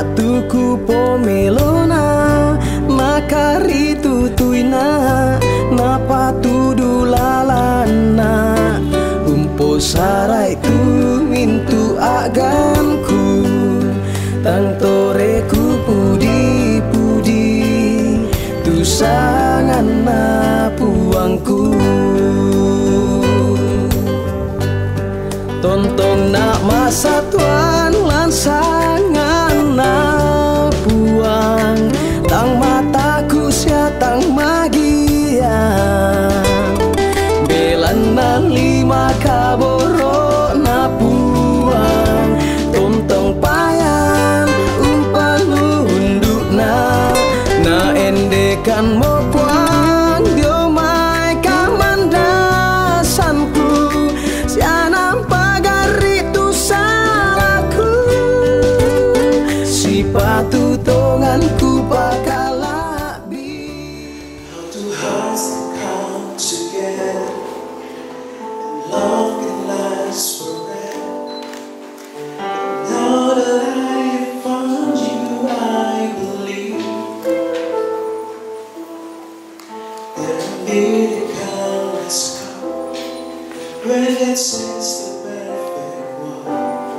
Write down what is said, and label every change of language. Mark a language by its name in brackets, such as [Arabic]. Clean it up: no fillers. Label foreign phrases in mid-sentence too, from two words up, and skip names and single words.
[Toraja-Sa'dan] tuku pomelona makari tutuina napa tudulalana umpo sarai tu mintu aganku tang toreku pudi-pudi tu sangan na puangku tontong nak masa tuan lansangan na puang tang mataku siatang magia belan na lima kaboro na puang tontong payan umpan unduk na endekan mo puang dio mai kamandasanku sianang pagari tu salahku si patu tonganku pakalabi. [English] How two hearts come together and love can last forever. Now that I have found you, I believe that a miracle has come when it says the perfect one.